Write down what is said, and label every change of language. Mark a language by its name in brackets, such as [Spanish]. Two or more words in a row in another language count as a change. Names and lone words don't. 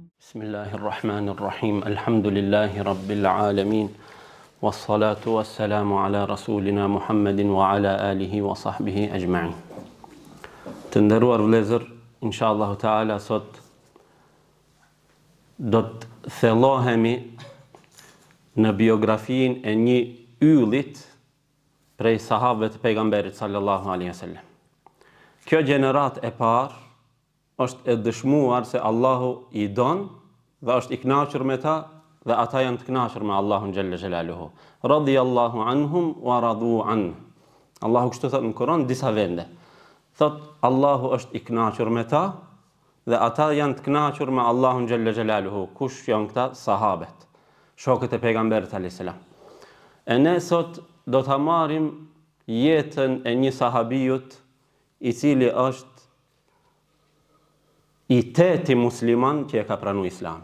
[Arabic] بسم الله الرحمن الرحيم. الحمد لله رب العالمين. والصلاة والسلام على رسولنا محمد وعلى آله وصحبه أجمعين. [Albanian] Të nderuar vëllezër, [Arabic] إن شاء الله تعالى [Albanian] sot do të thellohemi në biografinë e një yllit prej sahabëve të pejgamberit [Arabic] صلى الله عليه وسلم. [Albanian] Kjo gjenerat e parë është e dëshmuar se Allahu i don dhe është i kënaqur me ta dhe ata janë të kënaqur me Allahun [Arabic] جل جلاله. رضي الله عنهم ورضوا عنه. [Albanian] Allahu kështu thot në Kur'an disa vende. Thot Allahu është i kënaqur me ta dhe ata janë të kënaqur me Allahun [Arabic] جل جلاله. [Albanian] Kush janë këta? Sahabët, shokët e pejgamberit [Arabic] عليه السلام. [Albanian] E ne sot do ta marrim jetën e një sahabijut i cili është i teti musliman që e ka pranu islamin.